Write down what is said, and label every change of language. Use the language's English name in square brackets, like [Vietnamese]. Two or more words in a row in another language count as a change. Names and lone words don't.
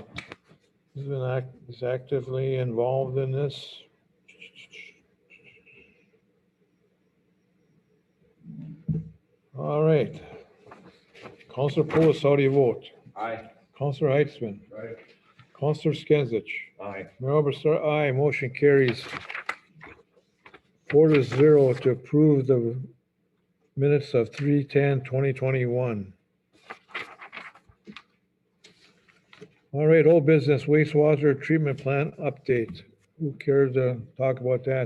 [English] He's actively involved in this. All right. Counselor Pulis, how do you vote? Aye. Counselor Heitzman. Right. Counselor Skinsich. Aye. Mayor Oberstar, aye. Motion carries 4-0 to approve the minutes of 3/10/2021. All right, old business wastewater treatment plant update. Who cares to talk about that?